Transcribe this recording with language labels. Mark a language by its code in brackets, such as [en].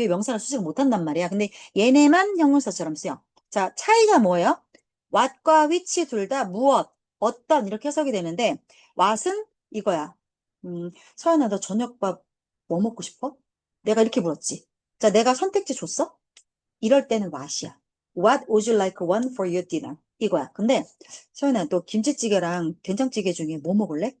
[ko] 뒤에 명사를 수식 못 한단 말이야. 근데 얘네만 형용사처럼 쓰여. 자, 차이가 뭐예요? what과 which 둘 다 무엇, 어떤 이렇게 해석이 되는데 what은 이거야. 서연아, 너 저녁밥 뭐 먹고 싶어? 내가 이렇게 물었지. 자, 내가 선택지 줬어? 이럴 때는 what이야. [en] What would you like one for your dinner? [ko] 이거야. 근데 서연아, 너 김치찌개랑 된장찌개 중에 뭐 먹을래?